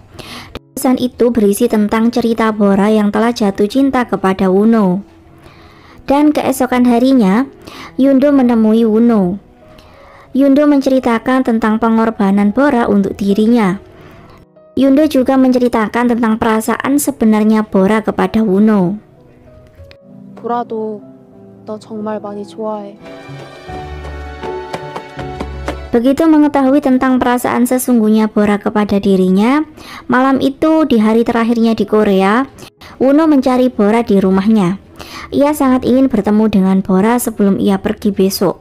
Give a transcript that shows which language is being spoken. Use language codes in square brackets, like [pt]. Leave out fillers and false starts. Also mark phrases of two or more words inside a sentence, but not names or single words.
[id] Pesan itu berisi tentang cerita Bora yang telah jatuh cinta kepada Woo-no. Dan keesokan harinya, Yoon-do menemui Woo-no. Yoon-do menceritakan tentang pengorbanan Bora untuk dirinya. Yoon-do juga menceritakan tentang perasaan sebenarnya Bora kepada Woo-no. [ko] 보라도 너 정말 많이 좋아해. [id] Begitu mengetahui tentang perasaan sesungguhnya Bora kepada dirinya, malam itu di hari terakhirnya di Korea, Woo-no mencari Bora di rumahnya. Ia sangat ingin bertemu dengan Bora sebelum ia pergi besok.